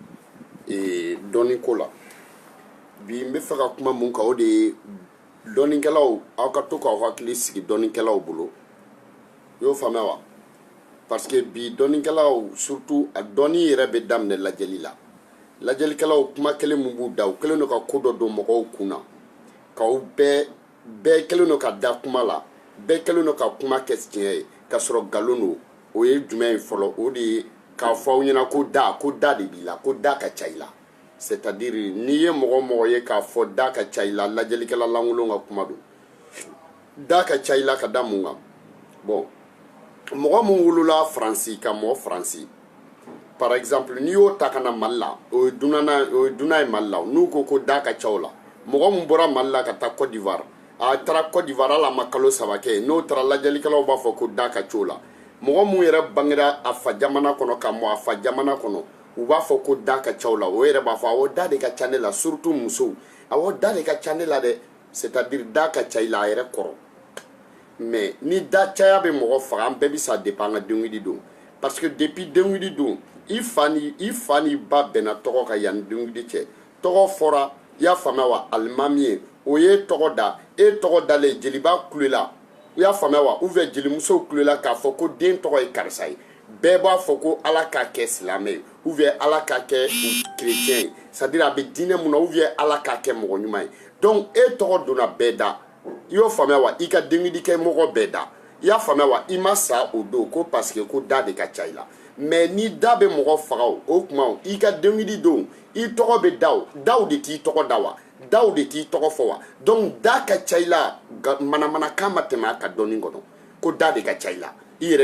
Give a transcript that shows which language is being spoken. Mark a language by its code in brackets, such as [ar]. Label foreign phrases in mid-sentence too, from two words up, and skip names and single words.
[bm] dɔɔni ko la bi n bɛ fɛ ka kuma mun kan o de ye dɔɔnikɛlaw aw ka to k'aw hakili sigi dɔɔnikɛlaw bolo i y'o faamuya wa [fr] parce que [bm] bi dɔɔnikɛlaw surtout a dɔɔni yɛrɛ bɛ daminɛ lajɛli la lajɛlikɛlaw kuma kelen mun b'u da u kɛlen don ka ko dɔ don mɔgɔw kun na k'aw bɛɛ kɛlen don ka da kuma la bɛɛ kɛlen don ka kuma kɛ tiɲɛ ye ka sɔrɔ nkalon don o ye jumɛn ye fɔlɔ o de ye k'a fɔ aw ɲɛna ko da de b'i la ko da ka ca i la [fr] c'est à dire [bm] n'i ye mɔgɔ o mɔgɔ ye k'a fɔ da ka ca i la lajɛlikɛla lankolon ka kuma don da ka ca i la ka da mun kan bon mɔgɔ mun wolola faransi ka mɔgɔ faransi [fr] par exemple [bm] n'i y'o ta ka na mali la o ye dunan ye mali la n'u ko da ka ca o la mɔgɔ mun bɔra mali la ka taa Côte d'Ivoire a taara Côte d'Ivoire ala ma kalo 3 kɛ n'o taara lajɛlikɛlaw b'a fɔ ko da ka ca o la mɔgɔ mun yɛrɛ bangera a fa jamana kɔnɔ ka mɔ a fa jamana kɔnɔ u b'a fɔ ko da ka ca o la o yɛrɛ b'a fɔ awɔ da de ka ca ne la surtout musow awɔ da de ka ca ne la dɛ [fr] c'est à dire [bm] da ka ca i la a yɛrɛ kɔrɔ mais ni da caya bɛ mɔgɔ faga an bɛɛ bɛ sa depuis an ka denkundi don [fr] parce que [bm] depuis denkundi don i fa ni ba bɛnna tɔgɔ kan yanni denkundi cɛ tɔgɔ fɔra i y'a faamuya wa alimami ye o ye tɔgɔ da e tɔgɔ dalen jeliba kulela i y'a faamuya wa [fr] ou bien [bm] jelimusow kulela k'a fɔ ko den tɔgɔ ye karisa ye bɛɛ b'a fɔ ko ala k'a kɛ silamɛ ye [fr] ou bien [bm] ala k'a kɛ chrétien ye [fr] c'est à dire [bm] a bɛ diinɛ mun na [fr] ou bien [bm] ala k'a kɛ mɔgɔ ɲuman ye donc e tɔgɔ donna bɛɛ da i y'o faamuya wa i ka denkundi kɛ mɔgɔ bɛɛ da i y'a faamuya wa i ma sa o don ko [fr] parce que [bm] ko da de ka ca i la mais ni da bɛ mɔgɔ faga o tuma i ka denkundi don i tɔgɔ bɛ daw de t'i tɔgɔ da wa daw de t'i tɔgɔ fɔ wa donc da ka ca i la manamanakan ma tɛmɛ a ka dɔɔni kɔnɔ ko da de ka ca i la i yɛrɛ